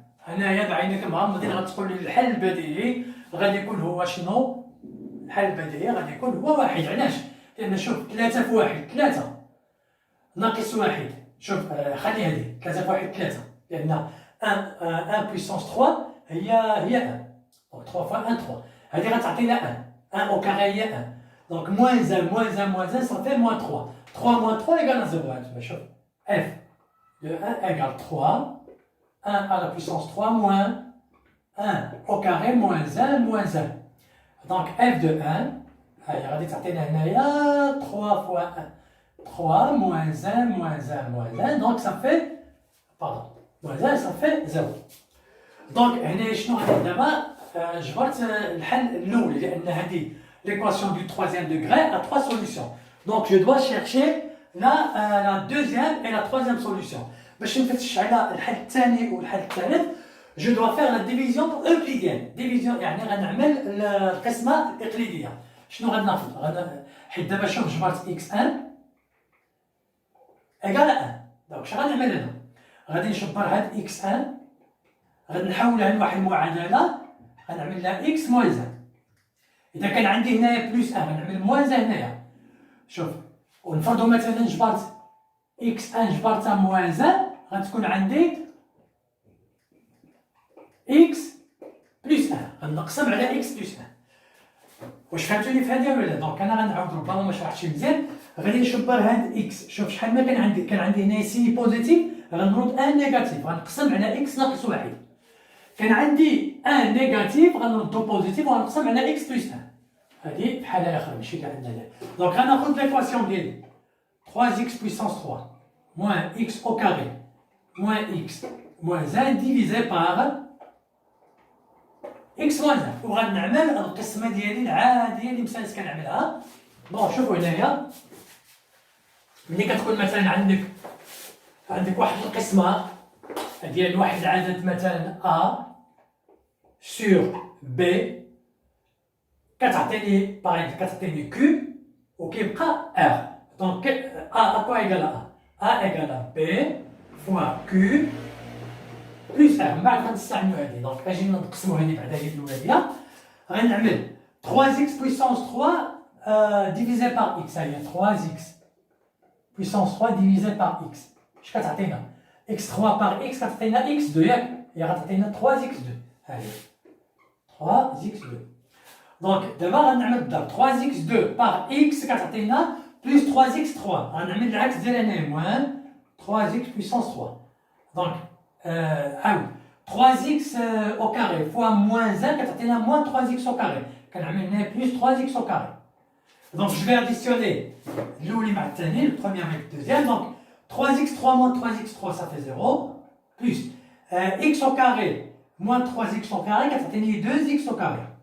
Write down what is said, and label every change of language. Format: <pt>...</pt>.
<ar>هنايا بعينك مغمضين غتقول لي الحل البديهي غادي يكون هو شنو؟ الحل البديهي غادي يكون هو واحد. علاش؟ لأن شوف 3 في 1 3 ناقص 1. شوف خلي هذه 3 في 1 3 لأن 1 puissance 3 هي 1.</ar> <fr>Donc 3 fois 1 3.</fr> <ar>هذه غتعطينا 1 au carré هي 1.</ar> <fr>Donc moins 1 moins 1 moins 1 ça fait moins 3. 3 moins 3 égale à 0.</fr> <ar>هانتوما شوف</ar> <fr>f de 1 égale 3. 1 à la puissance 3 moins 1 au carré moins 1 moins 1. Donc f de 1</fr> <ar>هاي غادي تعطينا هنايا</ar> <fr>3 fois 1 3 moins 1 moins 1 moins 1 donc ça fait pardon moins 1 ça fait 0.</fr> <ar>دونك هنا شنو غادي دابا جبرت الحل الاول لان هذه</ar> <fr>l'équation du troisième degré a 3 solutions. Donc je dois chercher la deuxième et la troisième solution.</fr> <ar>باش نفتش على الحل الثاني والحل الثالث</ar> <fr>je dois faire la division euclidienne.</fr> <ar>division يعني غنعمل القسمه الاقليديه. شنو غناخذ؟ حيت دابا شوف جبرت x1 ايكال 1. دونك اش غنعمل هنا؟ غادي نشبر هاد x1 غادي نحولها لواحد المعادله غنعمل لها x موان 1. اذا كان عندي هنايا بلس 1 غنعمل موان 1 هنايا. شوف ونفرضوا مثلا جبرت x1 جبرتها موان 1 غتكون عندي x بلس 1 غنقسم على x بلس 1. واش فهمتوني في هذه ولا لا؟ دونك انا غنعاود ربما ما شرحتش مزيان. غادي نشبر هاد اكس. شوف شحال ما كان عندي هنا سي بوزيتيف غنرد ان نيجاتيف غنقسم على اكس ناقص 1. كان عندي ان نيجاتيف غنردو بوزيتيف وغنقسم على اكس بلس 1. هذه بحالها اخرى ماشي اللي عندنا. دونك غناخذ ليكواسيون ديالي</ar> <fr>3x puissance 3 moins x au carré moins x moins 1 divisé par x moins 1.</fr> <ar>وغنعمل القسمه ديالي العاديه اللي مسالس كنعملها. بون شوفوا هنايا ملي كتكون مثلا عندك واحد القسمه ديال واحد العدد مثلا a sur b كتعطيني باغ كتعطيني q وكيبقى r.</ar> <fr>Donc a à quoi égale à a égale à b fois q plus r.</fr> <ar>من بعد غنستعملو هادي. دونك اجي نقسمو هادي بعدا هي الاولانيه غنعمل</ar> <fr>3x puissance 3 divisé par x. هي 3x puissance 3 divisé par x.</fr> <ar>اش كتعطينا x3 par x كتعطينا x2 ياك هي غتعطينا 3x2. هاهي 3x2. دونك دابا غنعمل الضرب 3x2</ar> <fr>par x</fr> <ar>كتعطينا plus 3x3 غنعمل العكس ديال هنايا موان 3x puissance 3.</ar> <fr>دونك عاود 3x au carré fois moins 1</fr> <ar>كتعطينا</ar> <fr>moins 3x au carré</fr> <ar>كنعمل هنا</ar> <fr>plus 3x au carré. Donc je vais additionner l'ouli</fr> <ar>مع الثاني,</ar> <fr>le premier avec le deuxième. Donc 3x3 moins 3x3 ça fait 0, plus x au carré moins 3x au carré</fr> <ar>كتعطيني</ar> <fr>2x au carré.</fr>